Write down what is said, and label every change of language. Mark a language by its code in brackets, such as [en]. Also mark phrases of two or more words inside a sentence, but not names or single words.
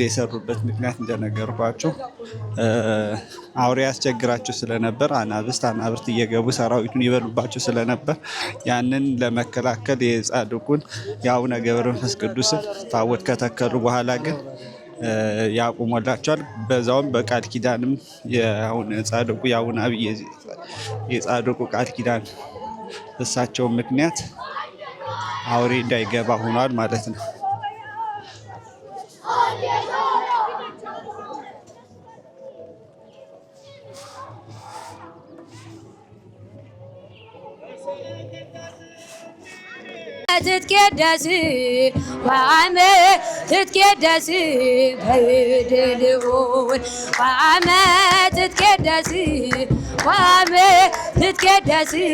[am] የሰሩበት ምክንያት እንደነገርኳቸው አውሬ ያስቸግራቸው ስለነበር አናብርት እየገቡ ሰራዊቱን ይበሉባቸው ስለነበር ያንን ለመከላከል የጻድቁን የአቡነ ገብረ መንፈስ ቅዱስን ታቦት ከተከሉ በኋላ ግን ያቆሞላቸዋል። በዛውም በቃል ኪዳንም ጻድቁ የአቡነ አብይ የጻድቁ ቃል ኪዳን እሳቸው ምክንያት አውሬ እንዳይገባ ሆኗል ማለት ነው። [gez] ትትቄደስ ወአመት ትትቄደስ በድልውን ወአመት ትትቄደስ ወአመት ትትቄደስ